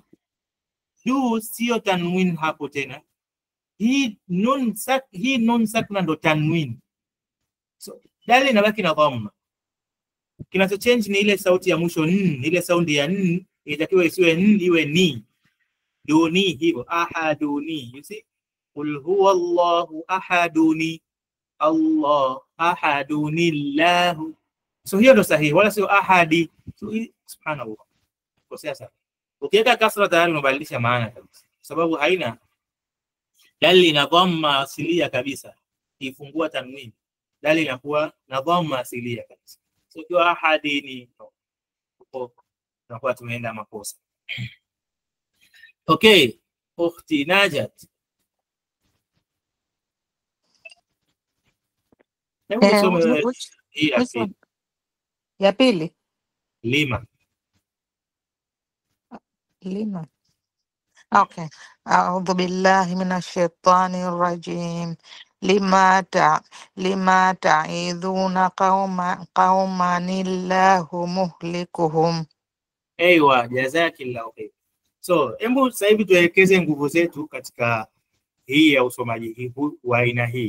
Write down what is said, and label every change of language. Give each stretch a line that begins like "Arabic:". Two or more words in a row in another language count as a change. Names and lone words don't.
Swahili: Du sio tanwin hapo tena. Hii nun sakna ndo tanwin. So dal inabaki na dhamma. Kinacho change ni ile sauti ya mwisho n, ile saundi ya n inatakiwa isiwe n, iwe ni. Duni hivyo, ahaduni.
English: You see?
Arabic: قل هو الله أحدن. الله أحدن الله.
Swahili: So hiyo ndo sahihi, wala sio ahadi.
Arabic: So subhanallah.
Swahili: Kwa sasa ukiweka kasra tayari unabadilisha maana kabisa, sababu haina dali na dhamma asilia kabisa. Ifungua tanwin, dali inakuwa na dhamma asilia kabisa. So kwa ahadini tunakuwa tumeenda makosa.
English: Okay, ukhti Najat.
Swahili: Ya pili.
Arabic: Lima.
English: Okay.
Arabic: أعوذ بالله من الشيطان الرجيم. لم تعظون قوما الله مهلكهم.
Swahili: Aywa,
Arabic: جزاك الله خير.
Swahili: So, hebu sasa hivi tuelekeze nguvu zetu katika hii ya usomaji hii wa aina hii.